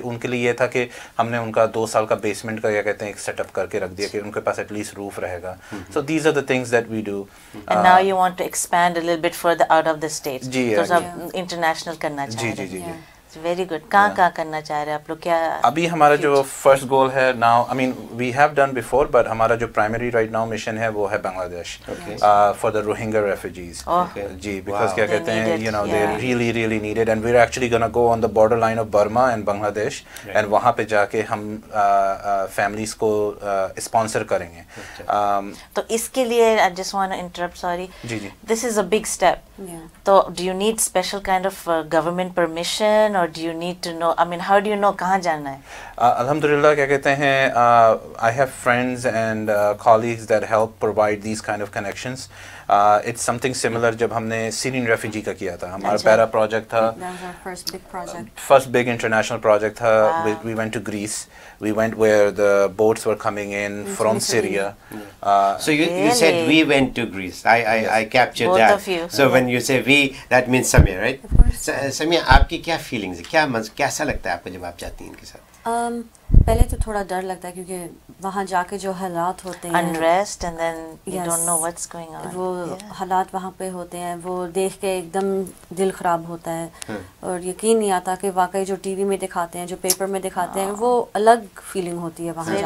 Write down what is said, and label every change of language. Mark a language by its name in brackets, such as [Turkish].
[Hindi] तो उनके लिए ये था कि हमने उनका 2 साल का बेसमेंट का क्या कहते हैं एक सेटअप करके रख दिया कि उनके पास एटलीस्ट रूफ रहेगा. [English] So these are the things that we do. And now you want to expand a little bit further out of the states. [Hindi] जी, तो सब इंटरनेशनल करना चाह रहे हैं. जी जी जी. [English] Very good. [Hindi] कहाँ करना चाह रहे हैं आप लोग? क्या अभी हमारा जो फर्स्ट गोल है [English] now, I mean we have done before, [Hindi] but हमारा जो प्राइमरी राइट नाउ मिशन है वो है Bangladesh [English] For the Rohingya refugees. जी, because क्या कहते हैं, you know, they really really needed, and we are actually gonna go on the border line of Burma and Bangladesh, and [Hindi] वहाँ पे जाके हम फैमिलीज को स्पॉन्सर करेंगे. तो इसके लिए [English] I just want to interrupt, sorry, this is a big step. तो do you need special kind of government permission, or do you need to know, I mean, how do you know [Hindi] कहाँ जाना है? [English] Alhamdulillah, [Hindi] क्या कहते हैं, [English] I have friends and colleagues that help provide these kind of connections. It's something similar [Hindi] जब हमने Syrian refugee का किया था, हमारा पहला प्रोजेक्ट था, फर्स्ट बिग इंटरनेशनल प्रोजेक्ट था. [English] We went to Greece, we went where the boats were coming in from Syria. So you said we went to Greece. I captured both that. Of you. So when you say we, that means Samia, right? [Hindi] Samia, आपकी क्या feelings है, कैसा लगता है आपको जब आप जाती हैं इनके साथ? पहले तो थोड़ा डर लगता है क्योंकि वहाँ जाके जो हालात होते हैं, [English] unrest and then you don't know what's going on. [Hindi] वो हालात वहाँ पे होते हैं, वो देख के एकदम दिल ख़राब होता है और यकीन नहीं आता कि वाकई जो टीवी में दिखाते हैं, जो पेपर में दिखाते हैं, वो अलग फीलिंग होती है वहाँ जाके.